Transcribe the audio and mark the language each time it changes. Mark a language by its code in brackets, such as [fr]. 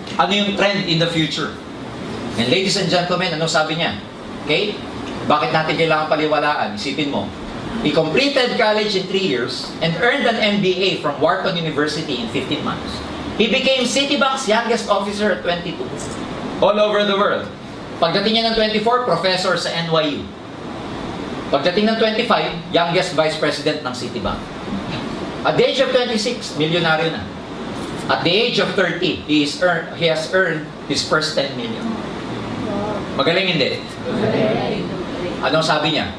[tl] Ano yung trend in the future? [en] And ladies and gentlemen, [tl] ano sabi niya? Okay? Bakit natin kailangan paliwalaan? Isipin mo. [en] He completed college in 3 years and earned an MBA from Wharton University in 15 months. He became Citibank's youngest officer at 22. All over the world. [tl] Pagdating niya ng 24, professor sa NYU. Pagdating ng 25, [en] youngest vice president ng Citibank. At the age of 26, milyonaryo na. At the age of 30, he has earned his first 10 million. [tl] Magaling hindi? Anong sabi niya?